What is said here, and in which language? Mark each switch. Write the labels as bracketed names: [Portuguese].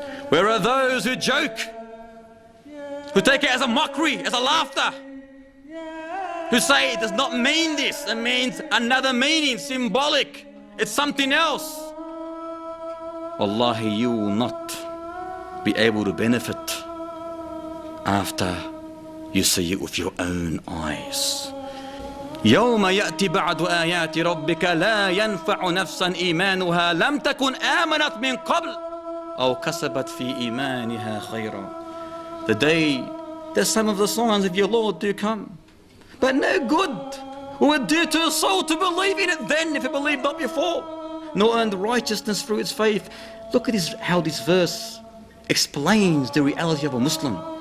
[English] Where are those who joke, who take it as a mockery, as a laughter, who say it does not mean this, it means another meaning, symbolic, it's something else? Wallahi, you will not be able to benefit after you see it with your own eyes. [Arabic] يوم يأتي بعد آيات ربك لا ينفع نفسا إيمانها لم تكن آمنت من قبل أو كسبت في إيمانها خيرا. [English] The day that some of the signs of your Lord do come, but no good will do to a soul to believe in it then if it believed not before, nor earned righteousness through its faith. Look at this, how this verse explains the reality of a Muslim.